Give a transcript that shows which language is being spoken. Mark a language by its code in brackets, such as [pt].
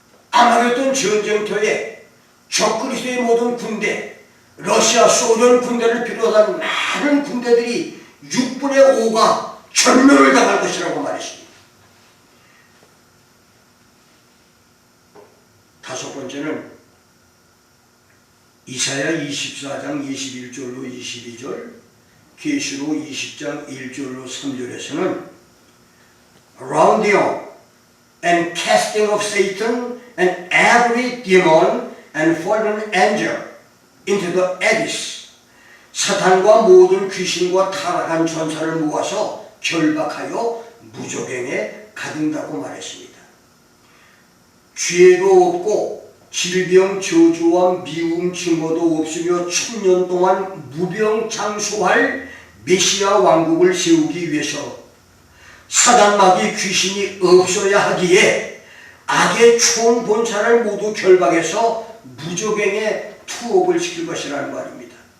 [ko] 아마겟돈 전쟁터에 적그리스도의 모든 군대, 러시아, 소련 군대를 비롯한 많은 군대들이 6분의 5가 전멸을 당할 것이라고 말했습니다. 다섯 번째는 이사야 24장 21절로 22절, 계시록 20장 1절로 3절에서는 [en] rounding up and casting of Satan and every demon and fallen angel into the abyss. [ko] 사탄과 모든 귀신과 타락한 전사를 모아서 결박하여 무저갱에 가둔다고 말했습니다. 죄도 없고 질병, 저주와 미움, 증오도 없으며 천년 동안 무병장수할 메시아 왕국을 세우기 위해서 사단 마귀 귀신이 없어야 하기에 악의 총본사를 모두 결박해서 무저갱에 투옥을 시킬 것이라는 말입니다.